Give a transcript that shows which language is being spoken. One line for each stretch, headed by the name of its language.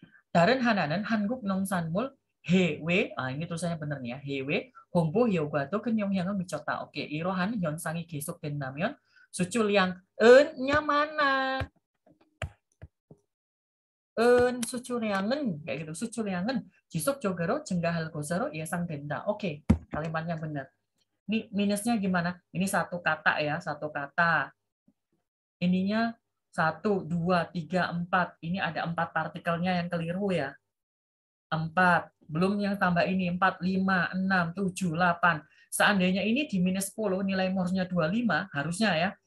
Korean: 다른 하나는 한국 농산물 해외,
Indonesian: ini tulisannya benar nih ya.
Korean: 해외 홍보 효과도 큰 영향을 미쳤다. 오케이. 이러한 현상이 계속된다면 수출
Indonesian: yang nya mana?
Korean: 수출량은
Indonesian: kayak gitu.
Korean: 수출량은 지속적으로 증가할 것으로 예상된다.
Indonesian: Oke, kalimatnya benar. Ini minusnya gimana? Ini satu kata ya, satu kata. Ininya 1, 2, 3, 4. Ini ada 4 partikelnya yang keliru ya. 4. Belum yang tambah ini 4, 5, 6, 7, 8. Seandainya ini di minus 10, nilaimu harusnya 25, harusnya ya.